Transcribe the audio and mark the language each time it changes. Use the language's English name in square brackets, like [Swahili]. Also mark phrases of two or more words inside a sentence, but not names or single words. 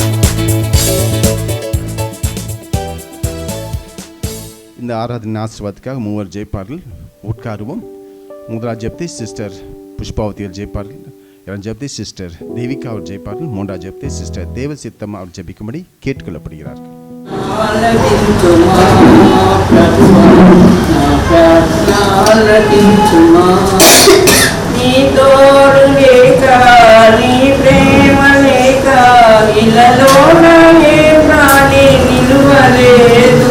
[Tamil] இந்த ஆராதனை ஆசீர்வாதத்துக்காக மூவர் ஜெயிப்பார்கள். உட்காருவோம். முதலாவது ஜெபத்தை சிஸ்டர் புஷ்பாவதிகள் ஜெயிப்பார்கள். இரண்டாம் ஜெபத்தை சிஸ்டர் தேவிகா அவர் ஜெயிப்பார்கள். மூன்றாம் ஜெபத்தை சிஸ்டர் தேவ சித்தம் அவர் ஜெபிக்கும்படி கேட்டுக்கொள்ளப்படுகிறார்கள். [Telugu] నీ తోడు లేక నీ ప్రేమ లేక ఇళ్ళలోన ఏ ప్రాణి నిలువలేదు.